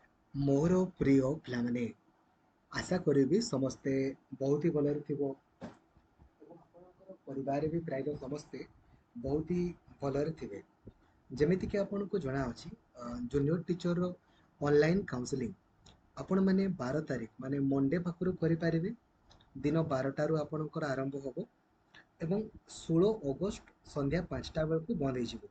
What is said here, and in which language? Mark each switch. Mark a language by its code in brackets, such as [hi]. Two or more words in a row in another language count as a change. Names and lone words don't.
[or] ମୋର ପ୍ରିୟ ପିଲାମାନେ ଆଶା କରି ସମସ୍ତେ ବହୁତ ହି ଭଲରେ ଥିବ ଏବଂ ଆପଣଙ୍କର ପରିବାରରେ ବି ପ୍ରାୟତଃ ସମସ୍ତେ ବହୁତ ହି ଭଲରେ ଥିବେ। ଯେମିତିକି ଆପଣଙ୍କୁ ଜଣାଅଛି [en] junior teacherର online counselling [or] ଆପଣମାନେ 12 ତାରିଖ ମାନେ ମଣ୍ଡେ ପାଖରୁ କରିପାରିବେ। ଦିନ 12ଟାରୁ ଆପଣଙ୍କର ଆରମ୍ଭ ହେବ ଏବଂ 16 ଅଗଷ୍ଟ ସନ୍ଧ୍ୟା 5ଟା ବେଳକୁ ବନ୍ଦ ହେଇଯିବ।